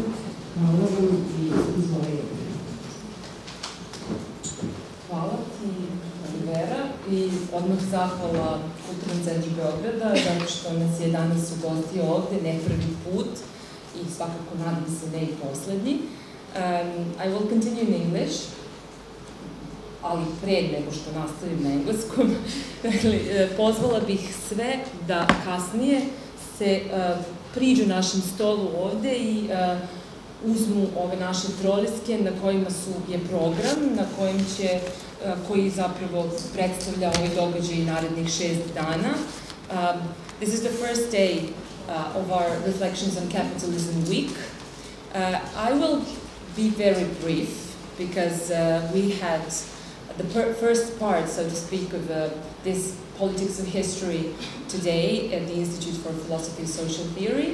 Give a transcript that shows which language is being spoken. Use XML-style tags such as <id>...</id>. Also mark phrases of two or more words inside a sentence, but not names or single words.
<sr>Hvala vam i izvolite. Hvala ti, Vera, i odmah zahvala Kulturnom centru Beograda, zato što nas je danas ugostio ovde, ne prvi put, i svakako nadam se ne i poslednji.</sr> <en>I will continue in English,</en> <sr>ali pre nego što nastavim na engleskom. Dakle, pozvala bih sve da kasnije se priđu našem stolu ovde i uzmu ove naše proliske na kojima je program, na kojim koji zapravo predstavlja ovaj događaj narednih 6 dana.</sr> <en>This is the first day of our Reflections on Capitalism week. I will be very brief because we had the first part, so to speak, of this politics of history today at the Institute for Philosophy and Social Theory.</en>